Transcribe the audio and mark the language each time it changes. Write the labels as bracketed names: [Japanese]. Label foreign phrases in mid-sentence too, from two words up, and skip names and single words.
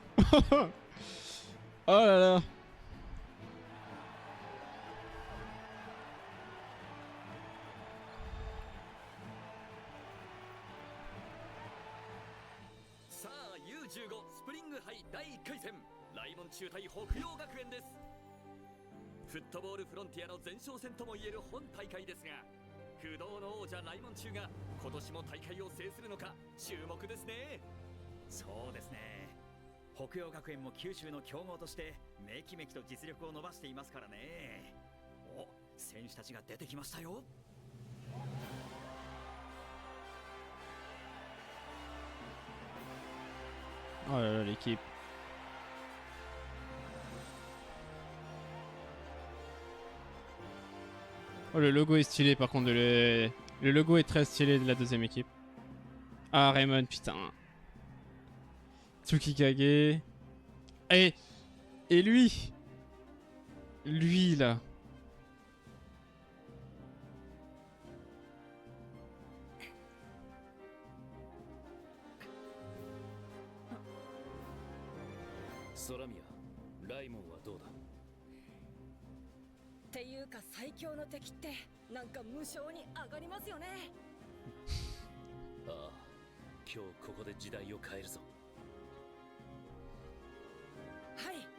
[French] Oh là là. [Japanese] さあ U15 スプリング杯第1回戦、来門中対北陽学園です。フットボールフロンティアの前哨戦ともいえる本大会ですが、 不動の王者ライモン中が今年も大会を制するのか注目ですね。そうですね。北洋学園も九州の強豪としてめきめきと実力を伸ばしていますからね。お、選手たちが出てきましたよ。 [French] Oh là là, l'équipe. Oh, le logo est stylé par contre. Le logo est très stylé de la deuxième équipe. Ah, Raymond, putain. Tsukikage. Et lui. Lui, là. Soramiya, [Japanese] ライモンはどうだ？っていうか最強の敵ってなんか無性に上がりますよね。ああ、今日ここで時代を変えるぞ。はい。